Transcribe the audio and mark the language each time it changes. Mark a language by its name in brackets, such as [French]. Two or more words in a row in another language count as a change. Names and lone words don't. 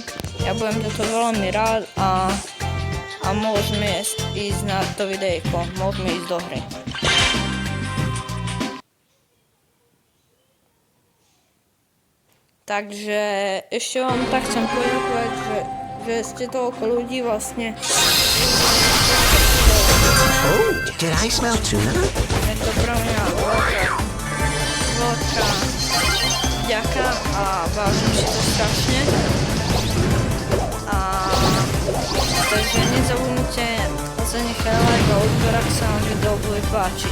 [Slovak] Ja budem za to veľmi rád a môžeme ísť na to videjko, môžeme ísť do hry. Takže ešte vám tak chcem poďakovať, že ste toľko ľudí vlastne. [English] Oh, did I smell tuna? [Slovak] Je to pre mňa veľká vďaka a vážim si to strašne. Takže nezabudnite zanechať like a odber, ak sa vám video bude páčiť.